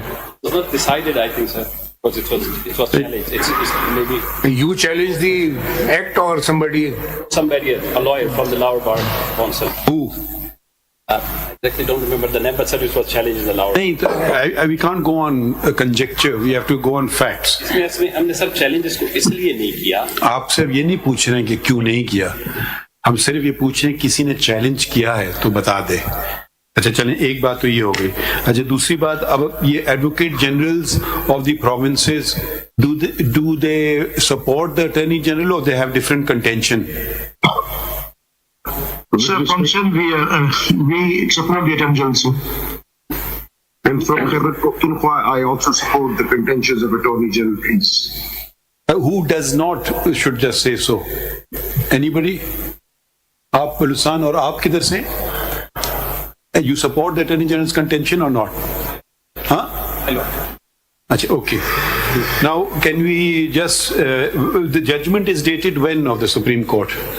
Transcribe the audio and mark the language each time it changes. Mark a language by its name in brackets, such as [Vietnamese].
[English] It was not decided, I think, sir. Because it was challenged. It's maybe You challenge the act or somebody? somebody, a lawyer from the lower bar council. Who? I exactly don't remember the name, but sir, it was challenged in the lower. We can't go on conjecture, we have to go on facts. [Hindi] इसमें हमने sir challenge इसको इसलिए नहीं किया. आप सिर्फ ये नहीं पूछ रहे हैं कि क्यों नहीं किया, हम सिर्फ ये पूछ रहे हैं किसी ने चैलेंज किया है तो बता दे. अच्छा चलें, एक बात तो ये हो गई. अच्छा, दूसरी बात, अब ये [English] Advocate generals of the provinces, do they support the attorney general or they have different contention? Sir, function we support the Attorney General, sir. And from Khyber Pakhtunkhwa, I also support the contentions of Attorney General, please. Who does not should just say so? Anybody? [Hindi] आप बलूचिस्तान और आप किधर से? [English] You support the Attorney General's contention or not? Huh? Hello. Achha, okay. Now, can we just, the judgment is dated when of the Supreme Court?